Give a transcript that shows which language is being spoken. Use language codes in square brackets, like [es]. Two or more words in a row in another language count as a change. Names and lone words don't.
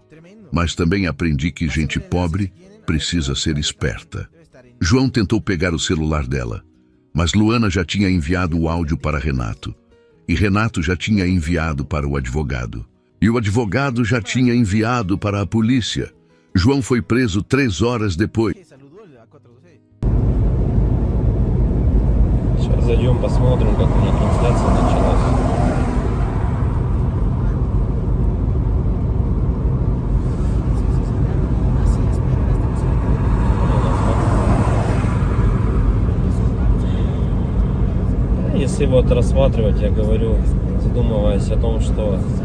[pt] Mas também aprendi que gente pobre precisa ser esperta. João tentou pegar o celular dela, mas Luana já tinha enviado o áudio para Renato. E Renato já tinha enviado para o advogado. E o advogado já tinha enviado para a polícia. João foi preso 3 horas depois. [ru] Сейчас зайдем, посмотрим, как у них трансляция началась. Если вот рассматривать, я говорю, задумываясь о том, что